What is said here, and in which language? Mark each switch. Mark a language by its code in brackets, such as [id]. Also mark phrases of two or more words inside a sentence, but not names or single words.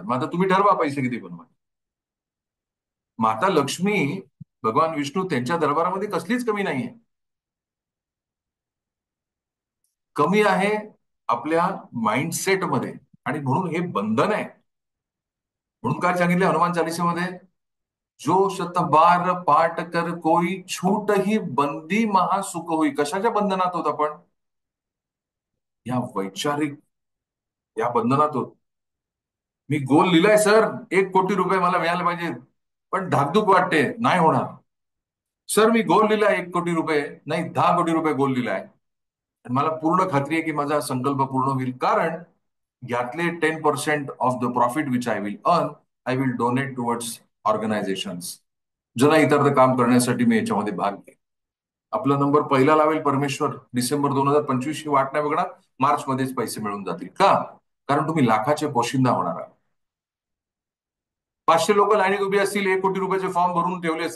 [mr] मग आता तुम्ही ठरवा पैसे किती बनवा. माता लक्ष्मी, भगवान विष्णू, त्यांच्या दरबारामध्ये कसलीच कमी नाहीये. कमी आहे आपल्या माइंडसेटमध्ये. आणि म्हणून हे बंधन आहे. म्हणून काय सांगितले हनुमान चालिसेमध्ये? [awa] जो शतबार पाठ कर कोई छूट ही बंदी महासुख होई. [mr] कशाच्या बंधनात होत आपण? या वैचारिक, या बंधनात होत. मी गोल लिहिलाय सर, 1 कोटी रुपये मला मिळाले पाहिजेत, पण धाकधूक वाटते, नाही होणार. सर मी गोल लिहिलाय 1 कोटी रुपये, नाही 10 कोटी रुपये गोल लिहिलाय. आणि मला पूर्ण खात्री आहे की माझा संकल्प पूर्ण होईल, कारण यातले 10% [en] of the profit which I will earn, I will donate towards organisations. [mr] जनहितार्थ काम करण्यासाठी मी याच्यामध्ये भाग घेईन. आपला नंबर पहिला लावेल परमेश्वर. डिसेंबर 2025 ही वाट नाही बघणार, मार्च मध्येच पैसे मिळून जातील. का? कारण तुम्ही लाखाचे पोशिंदा होणार आहात. 500 लोक लाईनीत उभी असतील, 1 कोटी रुपयाचे फॉर्म भरून ठेवले असतील.